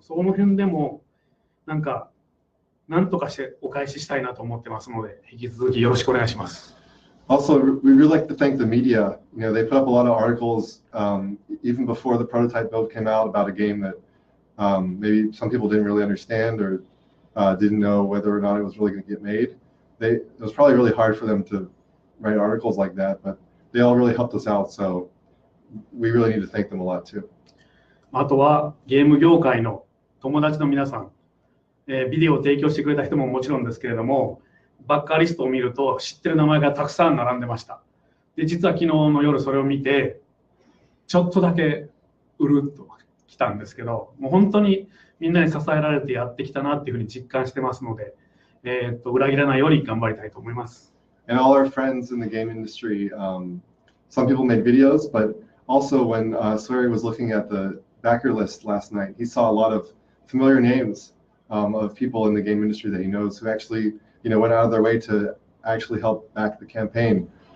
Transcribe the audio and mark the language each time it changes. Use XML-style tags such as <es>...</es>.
<ja>その辺でも、なんとかしてお返ししたいなと思ってますので、引き続きよろしくお願いします。</ja> <en>Also, we really like to thank the media. They put up a lot of articles, even before the prototype build came out, about a game that maybe some people didn't really understand or didn't know whether or not it was really going to get made. It was probably really hard for them to write articles like that, but they all really helped us out. So we really need to thank them a lot too.</en> <ja>あとはゲーム業界の友達の皆さん、ビデオを提供してくれた人ももちろんですけれども、バッカーリストを見ると知ってる名前がたくさん並んでました。で、実は昨日の夜それを見て、ちょっとだけうるっと来たんですけど、もう本当にみんなに支えられてやってきたなっていうふうに実感してますので、裏切らないように頑張りたいと思います。</ja> <en>And all our friends in the game industry, some people made videos, but also when Swery was looking at the backer list last night, he saw a lot of familiar names of people in the game industry that he knows who actually, went out of their way to actually help back the campaign.</en>